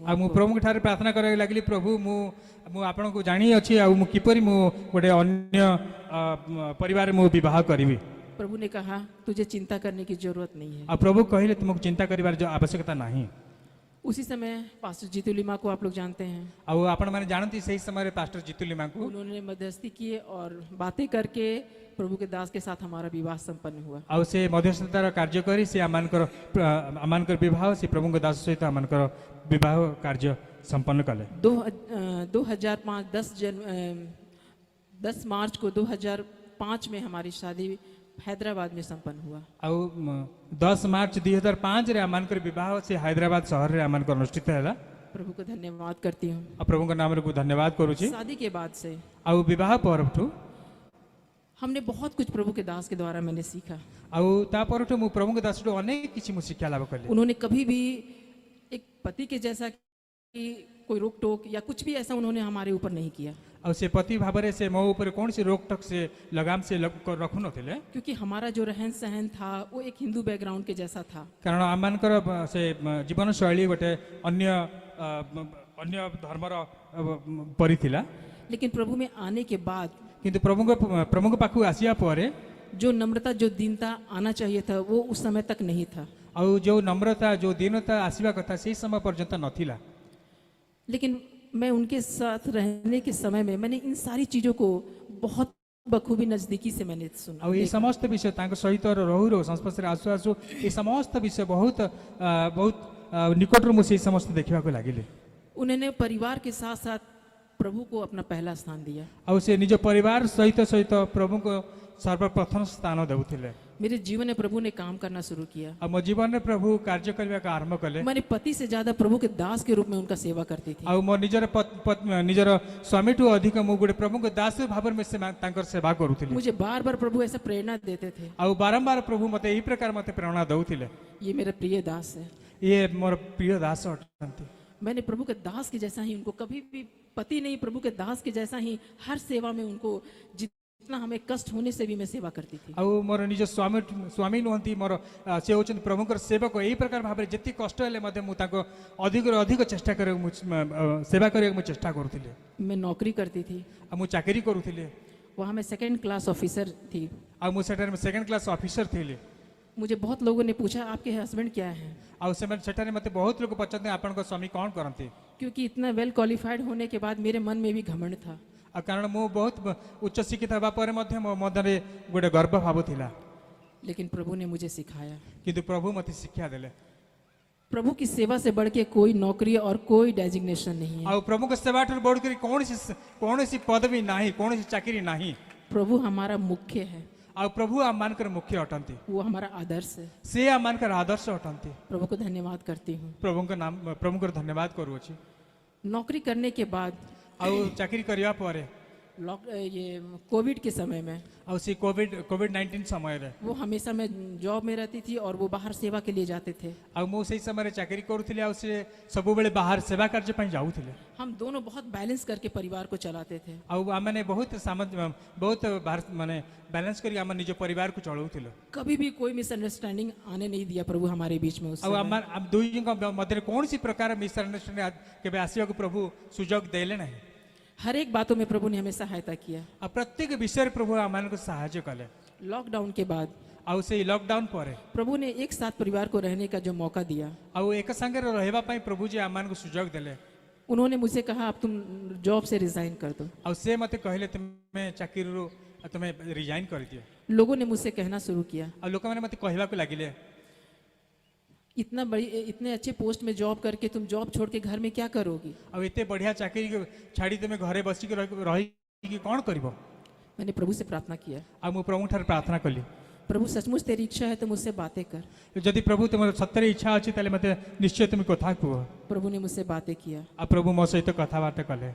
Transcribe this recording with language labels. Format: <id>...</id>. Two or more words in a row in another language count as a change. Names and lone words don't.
<or>ଆଉ ମୁଁ ପ୍ରଭୁଙ୍କ ଠାରେ ପ୍ରାର୍ଥନା କରିବାକୁ ଲାଗିଲି, ପ୍ରଭୁ ମୁଁ ଆପଣଙ୍କୁ ଜାଣିଅଛି ଆଉ ମୁଁ କିପରି ମୁଁ ଗୋଟେ ଅନ୍ୟ ପରିବାରରେ ମୁଁ ବିବାହ କରିବି।</or> <hi>प्रभु ने कहा, तुझे चिंता करने की जरूरत नहीं है।</hi> <or>ଆଉ ପ୍ରଭୁ କହିଲେ ତୁମକୁ ଚିନ୍ତା କରିବାର ଆବଶ୍ୟକତା ନାହିଁ।</or> <hi>उसी समय पास्टर जीतू लिमा को आप लोग जानते हैं,</hi> <or>ଆଉ ଆପଣମାନେ ଜାଣନ୍ତି ସେହି ସମୟରେ ପାଷ୍ଟର ଜିତୁ ଲିମାଙ୍କୁ</or> <hi>उन्होंने मध्यस्थी किए और बातें करके प्रभु के दास के साथ हमारा विवाह संपन्न हुआ।</hi> <or>ଆଉ ସେ ମଧ୍ୟସ୍ଥତାର କାର୍ଯ୍ୟ କରି ସେ ଆମମାନଙ୍କର ବିବାହ ସେ ପ୍ରଭୁଙ୍କ ଦାସ ସହିତ ଆମମାନଙ୍କର ବିବାହ କାର୍ଯ୍ୟ ସମ୍ପନ୍ନ କଲେ।</or> <hi>10 मार्च को 2005 में हमारी शादी हैदराबाद में संपन्न हुआ।</hi> <or>ଆଉ 10 ମାର୍ଚ୍ଚ 2005 ରେ ଆମମାନଙ୍କର ବିବାହ ସେ ହାଇଦ୍ରାବାଦ ସହରରେ ଆମମାନଙ୍କର ଅନୁଷ୍ଠିତ ହେଲା।</or> <hi>प्रभु को धन्यवाद करती हूँ।</hi> <or>ଆଉ ପ୍ରଭୁଙ୍କ ନାମରେ ଧନ୍ୟବାଦ କରୁଛି।</or> <hi>शादी के बाद से</hi> <or>ଆଉ ବିବାହ ପରଠୁ</or> <hi>हमने बहुत कुछ प्रभु के दास के द्वारा मैंने सीखा।</hi> <or>ଆଉ ତା ପରଠୁ ମୁଁ ପ୍ରଭୁଙ୍କ ଦାସଠୁ ଅନେକ କିଛି ମୁଁ ଶିକ୍ଷା ଲାଭ କଲି।</or> <hi>उन्होंने कभी भी एक पति के जैसा कि कोई रोक टोक या कुछ भी ऐसा उन्होंने हमारे ऊपर नहीं किया।</hi> <or>ଆଉ ସେ ପତି ଭାବରେ ସେ ମୋ ଉପରେ କୌଣସି ରୋକଟକ୍ ସେ ଲଗାମ ସେ ରଖୁନଥିଲେ</or> <hi>क्योंकि हमारा जो रहन सहन था वो एक हिंदू बैकग्राउंड के जैसा था।</hi> <or>କାରଣ ଆମମାନଙ୍କର ସେ ଜୀବନଶୈଳୀ ଗୋଟେ ଅନ୍ୟ ଅନ୍ୟ ଧର୍ମର ପରି ଥିଲା।</or> <hi>लेकिन प्रभु में आने के बाद</hi> <or>କିନ୍ତୁ ପ୍ରଭୁଙ୍କ ପାଖକୁ ଆସିବା ପରେ</or> <hi>जो नम्रता जो दीनता आना चाहिए था वो उस समय तक नहीं था।</hi> <or>ଆଉ ଯୋଉ नम्रता ଯୋଉ दीनता ଆସିବା କଥା ସେଇ ସମୟ ପର୍ଯ୍ୟନ୍ତ ନଥିଲା।</or> <hi>लेकिन मैं उनके साथ रहने के समय में मैंने इन सारी चीज़ों को बहुत बखूबी नज़दीकी से मैंने सुना।</hi> <or>ଆଉ এই ସମସ୍ତ ବିଷୟ ତାଙ୍କ ସହିତ ରହୁ ରହୁ ସଂସ୍ପର୍ଶରେ ଆସୁ ଆସୁ এই ସମସ୍ତ ବିଷୟ ବହୁତ ବହୁତ ନିକଟରୁ ମୁଁ ସେଇ ସମସ୍ତ ଦେଖିବାକୁ ଲାଗିଲି।</or> <hi>उन्होंने परिवार के साथ साथ प्रभु को अपना पहला स्थान दिया।</hi> <or>ଆଉ ସେ ନିଜ ପରିବାର ସହିତ ସହିତ ପ୍ରଭୁଙ୍କୁ ସର୍ବପ୍ରଥମ ସ୍ଥାନ ଦେଉଥିଲେ।</or> <hi>मेरे जीवन में प्रभु ने काम करना शुरू किया।</hi> <or>ଆଉ ମୋ ଜୀବନରେ ପ୍ରଭୁ କାର୍ଯ୍ୟ କରିବାକୁ ଆରମ୍ଭ କଲେ।</or> <hi>मैंने पति से ज्यादा प्रभु के दास के रूप में उनका सेवा करती थी।</hi> <or>ଆଉ ମୋ ନିଜର ସ୍ୱାମୀଠୁ ଅଧିକ ମୁଁ ଗୋଟେ ପ୍ରଭୁଙ୍କ ଦାସ ଭାବରେ ମୁଁ ତାଙ୍କର ସେବା କରୁଥିଲି।</or> <hi>मुझे बार बार प्रभु ऐसा प्रेरणा देते थे।</hi> <or>ଆଉ ବାରମ୍ବାର ପ୍ରଭୁ ମୋତେ ଏହି ପ୍ରକାର ମୋତେ ପ୍ରେରଣା ଦେଉଥିଲେ।</or> <hi>ये मेरा प्रिय दास है।</hi> <or>ଇଏ ମୋର ପ୍ରିୟ ଦାସ ଅଟନ୍ତି।</or> <hi>मैंने प्रभु के दास के जैसा ही उनको कभी भी पति नहीं प्रभु के दास के जैसा ही हर सेवा में उनको जितना हमें कष्ट होने से भी मैं सेवा करती थी।</hi> <or>ଆଉ ମୋର ନିଜ ସ୍ୱାମୀ ନୁହନ୍ତି ମୋର ସେ ହେଉଛନ୍ତି ପ୍ରଭୁଙ୍କର ସେବକ। ଏହି ପ୍ରକାର ଭାବରେ ଯେତିକି କଷ୍ଟ ହେଲେ ମଧ୍ୟ ମୁଁ ତାଙ୍କ ଅଧିକରୁ ଅଧିକ ଚେଷ୍ଟା କରିବାକୁ ମୁଁ ସେବା କରିବାକୁ ମୁଁ ଚେଷ୍ଟା କରୁଥିଲି।</or> <hi>मैं नौकरी करती थी।</hi> <or>ଆଉ ମୁଁ ଚାକିରି କରୁଥିଲି।</or> <hi>वहाँ मैं</hi> <en>second class officer</en> <hi>थी।</hi> <or>ଆଉ ମୁଁ ସେଠାରେ</or> <en>second class officer</en> <or>ଥିଲି।</or> <hi>मुझे बहुत लोगों ने पूछा आपके हस्बैंड क्या हैं,</hi> <or>ଆଉ ସେମାନେ ସେଠାରେ ମୋତେ ବହୁତ ଲୋକ ପଚାରନ୍ତି ଆପଣଙ୍କ ସ୍ୱାମୀ କ'ଣ କରନ୍ତି।</or> <hi>क्योंकि इतना</hi> <en>well qualified</en> <hi>होने के बाद मेरे मन में भी घमंड था।</hi> <or>ଆଉ କାରଣ ମୁଁ ବହୁତ ଉଚ୍ଚ ଶିକ୍ଷିତ ହେବା ପରେ ମଧ୍ୟ ମୋ ମଧ୍ୟରେ ଗୋଟେ ଗର୍ବ ଭାବ ଥିଲା।</or> <hi>लेकिन प्रभु ने मुझे सिखाया।</hi> <or>କିନ୍ତୁ ପ୍ରଭୁ ମୋତେ ଶିକ୍ଷା ଦେଲେ।</or> <hi>प्रभु की सेवा से बढ़ के कोई नौकरी और कोई डेजिग्नेशन नहीं है।</hi> <or>ଆଉ ପ୍ରଭୁଙ୍କ ସେବାଠାରୁ ବଢ଼ କରି କୌଣସି ପଦବୀ ନାହିଁ, କୌଣସି ଚାକିରି ନାହିଁ।</or> <hi>प्रभु हमारा मुख्य है।</hi> <or>ଆଉ ପ୍ରଭୁ ଆମମାନଙ୍କର ମୁଖ୍ୟ ଅଟନ୍ତି।</or> <hi>वो हमारा आदर्श है।</hi> <or>ସେ ଆମମାନଙ୍କର ଆଦର୍ଶ ଅଟନ୍ତି।</or> <hi>प्रभु को धन्यवाद करती हूँ।</hi> <or>ପ୍ରଭୁଙ୍କର ଧନ୍ୟବାଦ କରୁଅଛି।</or> <hi>नौकरी करने के बाद</hi> <or>ଆଉ ଚାକିରି କରିବା ପରେ</or> <hi>ये कोविड के समय में</hi> <or>ଆଉ ସେ କୋଭିଡ-19 ସମୟରେ</or> <hi>वो हमेशा मैं जॉब में रहती थी और वो बाहर सेवा के लिए जाते थे।</hi> <or>ଆଉ ମୁଁ ସେଇ ସମୟରେ ଚାକିରି କରୁଥିଲି ଆଉ ସେ ସବୁବେଳେ ବାହାର ସେବା କାର୍ଯ୍ୟ ପାଇଁ ଯାଉଥିଲେ।</or> <hi>हम दोनों बहुत बैलेंस करके परिवार को चलाते थे।</hi> <or>ଆଉ ଆମମାନେ ବହୁତ ମାନେ ବାଲାନ୍ସ କରି ଆମ ନିଜ ପରିବାରକୁ ଚଳାଉଥିଲୁ।</or> <hi>कभी भी कोई मिसअंडरस्टैंडिंग आने नहीं दिया प्रभु हमारे बीच में। उस</hi> <or>ଆଉ</or> <hi>समय</hi> <or>ଆମ ଦୁଇଙ୍କ ମଧ୍ୟରେ କୌଣସି ପ୍ରକାର ମିସଅଣ୍ଡରଷ୍ଟାଣ୍ଡିଂ କେବେ ଆସିବାକୁ ପ୍ରଭୁ ସୁଯୋଗ ଦେଲେ ନାହିଁ।</or> <hi>हर एक बातों में प्रभु ने हमें सहायता किया।</hi> <or>ଆଉ ପ୍ରତ୍ୟେକ ବିଷୟରେ ପ୍ରଭୁ ଆମମାନଙ୍କୁ ସାହାଯ୍ୟ କଲେ।</or> <hi>लॉकडाउन के बाद</hi> <or>ଆଉ ସେଇ ଲକଡାଉନ ପରେ</or> <hi>प्रभु ने एक साथ परिवार को रहने का जो मौका दिया,</hi> <or>ଆଉ ଏକ ସାଙ୍ଗରେ ରହିବା ପାଇଁ ପ୍ରଭୁ ଯେ ଆମମାନଙ୍କୁ ସୁଯୋଗ ଦେଲେ।</or> <hi>उन्होंने मुझसे कहा अब तुम जॉब से रिजाइन कर दो।</hi> <or>ଆଉ ସେ ମୋତେ କହିଲେ ତୁମେ ଚାକିରିରୁ ତୁମେ ରିଜାଇନ୍ କରିଦିଅ।</or> <hi>लोगों ने मुझसे कहना शुरू किया</hi> <or>ଆଉ ଲୋକମାନେ ମୋତେ କହିବାକୁ ଲାଗିଲେ</or> <hi>इतने अच्छे पोस्ट में जॉब करके तुम जॉब छोड़ के घर में क्या करोगी।</hi> <or>ଆଉ ଏତେ ବଢ଼ିଆ ଚାକିରି ଛାଡ଼ି ତୁମେ ଘରେ ବସିକି ରହିକି କ'ଣ କରିବ।</or> <hi>मैंने प्रभु से प्रार्थना किया,</hi> <or>ଆଉ ମୁଁ ପ୍ରଭୁଠାରୁ ପ୍ରାର୍ଥନା କଲି</or> <hi>प्रभु सचमुच तेरी इच्छा है तो मुझसे बातें कर।</hi> <or>ଯଦି ପ୍ରଭୁ ତୁମର ସତରେ ଇଚ୍ଛା ଅଛି ତାହେଲେ ମୋତେ ନିଶ୍ଚୟ ତୁମେ କଥା କୁହ।</or> <hi>प्रभु ने मुझसे बातें किया।</hi> <or>ଆଉ ପ୍ରଭୁ ମୋ ସହିତ କଥାବାର୍ତ୍ତା କଲେ।</or>